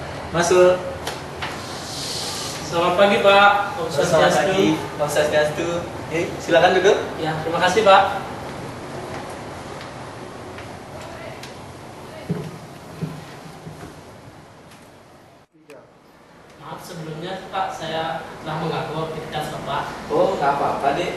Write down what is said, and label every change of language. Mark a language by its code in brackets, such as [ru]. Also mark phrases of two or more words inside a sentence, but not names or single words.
[id] Masuk. Selamat pagi Pak. Om Selamat Swastiastu. pagi. [ban] Om Swastiastu. [id] Silakan duduk. Ya, terima kasih Pak. Maaf sebelumnya Pak, saya telah mengganggu aktivitas Bapak. Oh, nggak apa-apa, Dek.